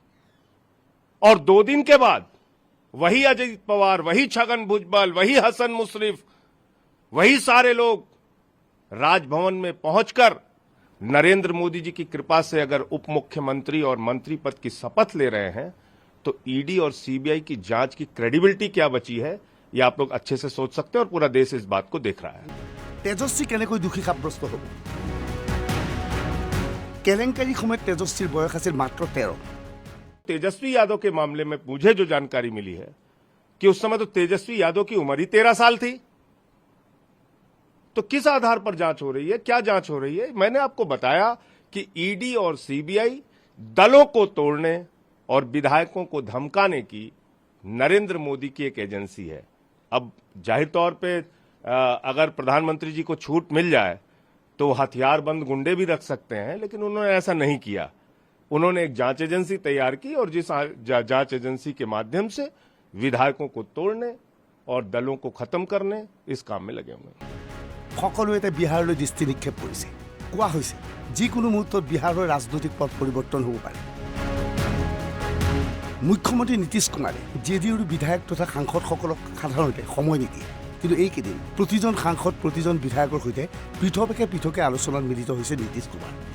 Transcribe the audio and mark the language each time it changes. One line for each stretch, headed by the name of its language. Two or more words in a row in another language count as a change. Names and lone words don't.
Hindi: और 2 दिन के बाद वही अजीत पवार, वही छगन भुजबल, वही हसन मुशर्रफ, वही सारे लोग राजभवन में पहुंचकर नरेंद्र मोदी जी की कृपा से अगर उप मुख्यमंत्री और मंत्री पद की शपथ ले रहे हैं, तो ईडी और सीबीआई की जांच की क्रेडिबिलिटी क्या बची है, ये आप लोग अच्छे से सोच सकते हैं। और पूरा देश इस बात को देख रहा है।
Assamese: তেজস্বী কেনেকৈ দোষী সাব্যস্ত হ'ব? কেলেংকাৰী সময়ত তেজস্বীৰ বয়স আছিল মাত্ৰ 13।
Hindi: तेजस्वी यादव के मामले में मुझे जो जानकारी मिली है कि उस समय तो तेजस्वी यादव की उम्र ही 13 साल थी। तो किस आधार पर जांच हो रही है, क्या जांच हो रही है? मैंने आपको बताया कि ईडी और सीबीआई दलों को तोड़ने और विधायकों को धमकाने की नरेंद्र मोदी की एक एजेंसी है। अब जाहिर तौर पे अगर प्रधानमंत्री जी को छूट मिल जाए तो हथियारबंद गुंडे भी रख सकते हैं, लेकिन उन्होंने ऐसा नहीं किया। उन्होंने एक जांच एजेंसी तैयार की और जिस जांच एजेंसी के माध्यम से विधायकों को तोड़ने और दलों को खत्म करने इस काम में लगे हुए हैं।
Assamese: সকলোৱে বিহাৰলৈ দৃষ্টি নিক্ষেপ কৰিছে। কোৱা হৈছে যিকোনো মুহূৰ্তত বিহাৰৰ ৰাজনৈতিক পথ পৰিৱৰ্তন হ'ব পাৰে। মুখ্যমন্ত্ৰী নীতিশ কুমাৰে জেডিইউৰ বিধায়ক তথা সাংসদসকলক সাধাৰণতে সময় নিদিয়ে। কিন্তু এইকেইদিন প্ৰতিজন সাংসদ প্ৰতিজন বিধায়কৰ সৈতে পৃথকে আলোচনাত মিলিত হৈছে নীতিশ কুমাৰ।